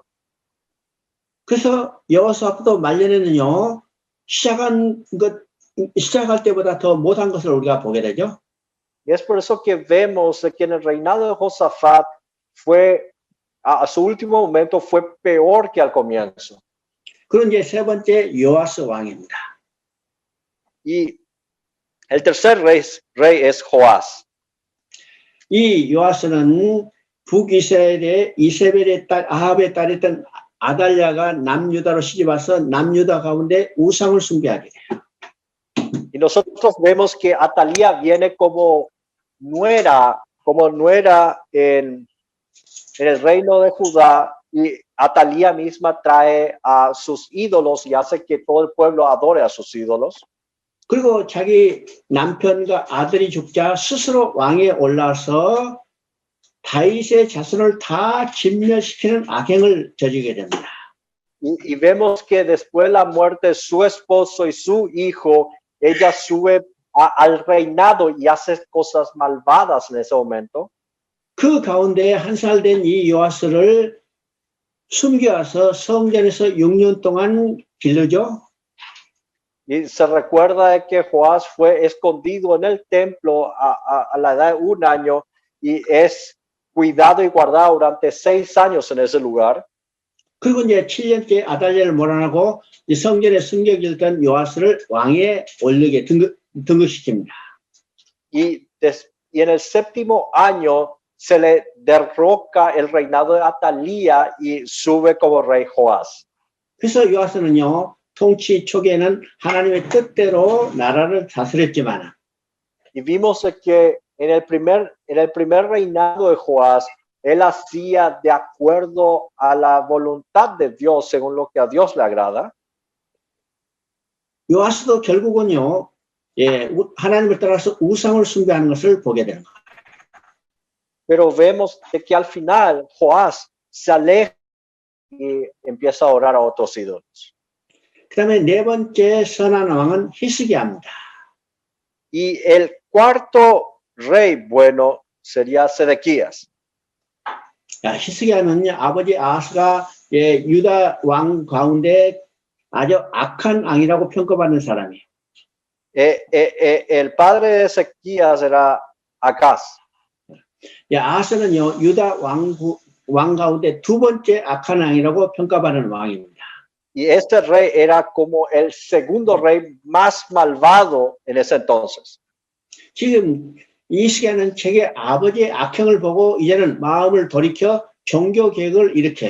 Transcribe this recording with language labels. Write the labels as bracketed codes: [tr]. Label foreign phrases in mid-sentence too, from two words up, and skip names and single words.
[ko] 그래서 여호사밧도 말년에는요, 시작할 때보다 더 못한 것을 우리가 보게 되죠. [es] Y es por eso que vemos que en el reinado de Josafat fue, a su último momento, fue peor que al comienzo. [ko] 그런 이제 세 번째 요아스 왕입니다. [es] Y el tercer rey es Joás. [ko] 이 요아스는 북이스라엘의 이세벨의 딸 아합의 딸이었던 아달랴가 남유다로 시집와서 남유다 가운데 우상을 숭배하게 돼요. [es] Y nosotros vemos que Atalía viene como nuera en el reino de Judá, y Atalía misma trae a sus ídolos y hace que todo el pueblo adore a sus ídolos. [ko] 그리고 자기 남편과 아들이 죽자 스스로 왕에 올라서 다윗의 자손을 다 진멸시키는 악행을 저지르게 됩니다. [es] Y vemos que después de la muerte de su esposo y su hijo, ella sube al reinado y hace cosas malvadas en ese momento. [ko] 그 가운데 한 살 된 이 요아스를 숨겨와서 성전에서 6년 동안 기르죠. [es] Y se recuerda de que Joás fue escondido en el templo a la edad de 1 año y es cuidado y guardado durante 6 años en ese lugar. [ko] 그리고 이제 7년째 아달랴를 몰아내고 이 성전에 승격이 있던 요아스를 왕에 올리게 등극시킵니다. [es] Y en el 7º año se le derroca el reinado de Atalía y sube como rey Joás. [ko] 그래서 요아스는요, 통치 초기에는 하나님의 뜻대로 나라를 다스렸지만 [es] Y vimos que en el primer reinado de Joás, él hacía de acuerdo a la voluntad de Dios, según lo que a Dios le agrada. [ko] 요아스도 결국은요, 하나님을 따라서 우상을 숭배하는 것을 보게 되는 거예요. [es] Pero vemos de que al final Joás se aleja y empieza a orar a otros ídolos. [ko] 그 다음에 네 번째 선한 왕은 히스기야입니다. [es] Y el cuarto rey bueno sería Sedequías. [ko] 히스기야는 아버지 아하스가 유다 왕 가운데 아주 악한 왕이라고 평가받는 사람이에요. [es] El padre de Ezequías era Acaz. [ko] 아하스는요, 유다 왕 가운데 두 번째 악한 왕이라고 평가받는 왕입니다. [es] Y este rey era como el segundo rey más malvado en ese entonces. [ko] 지금 히스기야는 자기 아버지의 악행을 보고 이제는 마음을 돌이켜 종교 개혁을 일으켜요.